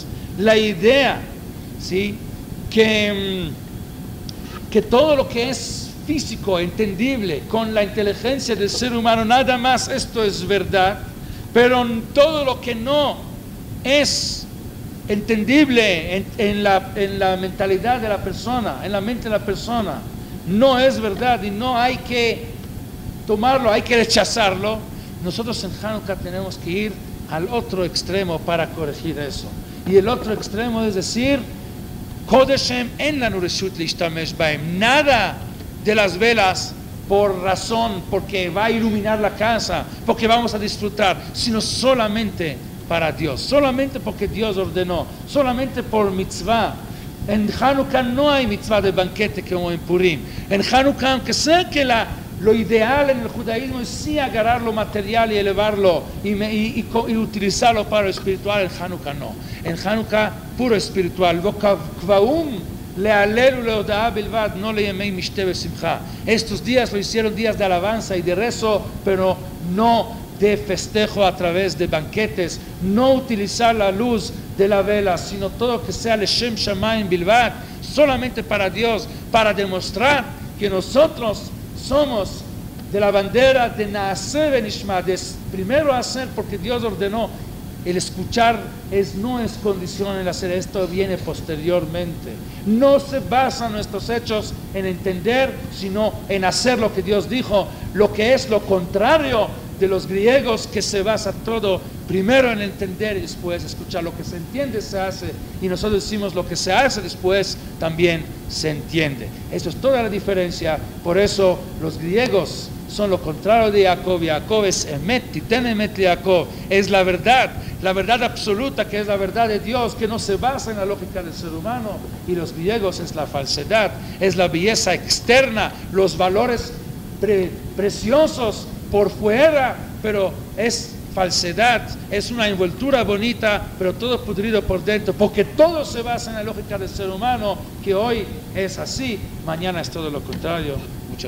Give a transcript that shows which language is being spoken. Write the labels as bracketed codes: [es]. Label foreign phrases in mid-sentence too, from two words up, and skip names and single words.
[es] la idea, ¿sí?, que todo lo que es físico, entendible, con la inteligencia del ser humano, nada más esto es verdad, pero todo lo que no es entendible en la mentalidad de la persona, en la mente de la persona, no es verdad y no hay que tomarlo, hay que rechazarlo. Nosotros en Hanukkah tenemos que ir al otro extremo para corregir eso. Y el otro extremo es decir, [he] קודש הם אין לנו רשות להשתמש בהם. [es] Nada de las velas por razón, porque va a iluminar la casa, porque vamos a disfrutar, sino solamente para Dios, solamente porque Dios ordenó, solamente por mitzvah. En Hanukkah no hay mitzvah de banquete como en Purim. En Hanukkah, aunque sea que lo ideal en el judaísmo es sí agarrar lo material y elevarlo y utilizarlo para lo espiritual, en Hanukkah no. En Hanukkah puro espiritual. No le llamé [he] משתה בשמחה. [es] Estos días lo hicieron días de alabanza y de rezo, pero no de festejo a través de banquetes. No utilizar la luz de la vela, sino todo que sea [he] לשם שמים בלבד, [es] solamente para Dios, para demostrar que nosotros somos de la bandera de [he] נעשה ונשמע, [es] de primero hacer porque Dios ordenó. El escuchar no es condición, el hacer esto viene posteriormente. No se basan nuestros hechos en entender, sino en hacer lo que Dios dijo, lo que es lo contrario de los griegos, que se basa todo primero en entender y después escuchar. Lo que se entiende se hace, y nosotros decimos lo que se hace después también se entiende. Eso es toda la diferencia. Por eso los griegos son lo contrario de Jacob. Jacob es emet, [he] תתן אמת יעקב, [es] es la verdad absoluta, que es la verdad de Dios, que no se basa en la lógica del ser humano. Y los griegos es la falsedad, es la belleza externa, los valores preciosos por fuera, pero es falsedad, es una envoltura bonita, pero todo pudrido por dentro, porque todo se basa en la lógica del ser humano, que hoy es así, mañana es todo lo contrario.